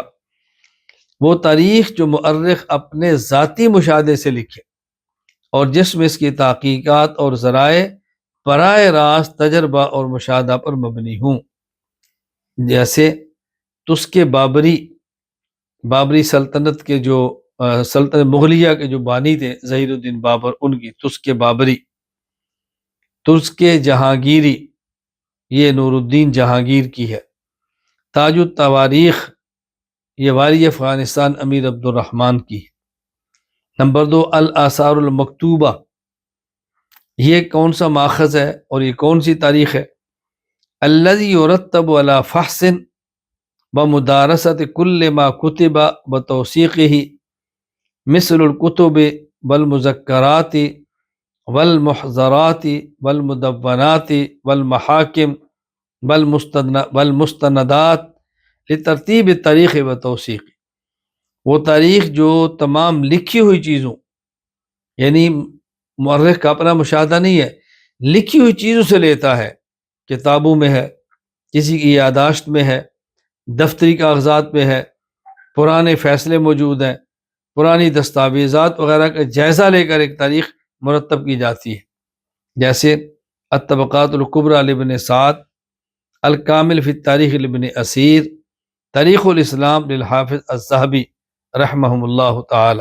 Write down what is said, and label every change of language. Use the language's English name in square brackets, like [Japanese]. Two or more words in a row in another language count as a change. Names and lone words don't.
[Urdu] وہ تاریخ جو مؤرخ اپنے ذاتی مشاہدے سے لکھے اور جس میں اس کی تحقیقات اور ذرائع براہ راست تجربہ اور مشاہدہ پر مبنی ہوں، جیسے تسک بابری سلطنت کے جو سلطنت مغلیہ کے جو بانی تھے ظہیر الدین بابر، ان کی تسک بابری، تسک جہانگیری، یہ نور الدین جہانگیر کی ہے۔ تاج التواریخ، یہ والی افغانستان امیر عبد الرحمن کی ہے۔ نمبر 2، [Arabic] الآثار المکتوبہ۔ [Urdu] یہ کون سا ماخذ ہے اور یہ کون سی تاریخ ہے؟ [Arabic] الذی یرتب علی فحص بمدارست کل ما کتب بتوثیقہ مثل الکتب والمذکرات والمحضرات والمدونات والمحاکم والمستندات لترتیب تاریخ و توثیق۔ [Urdu] وہ تاریخ جو تمام لکھی ہوئی چیزوں، یعنی مؤرخ کا اپنا مشاہدہ نہیں ہے، لکھی ہوئی چیزوں سے لیتا ہے، کتابوں میں ہے، کسی کی یادداشت میں ہے، دفتری کاغذات میں ہے، پرانے فیصلے موجود ہیں، پرانی دستاویزات وغیرہ کا جائزہ لے کر ایک تاریخ مرتب کی جاتی ہے، جیسے الطبقات الکبریٰ لابن سعد، الکامل فی التاریخ لابن اسیر، تاریخ الاسلام للحافظ الذہبی [Arabic] رحمہم اللہ تعالی۔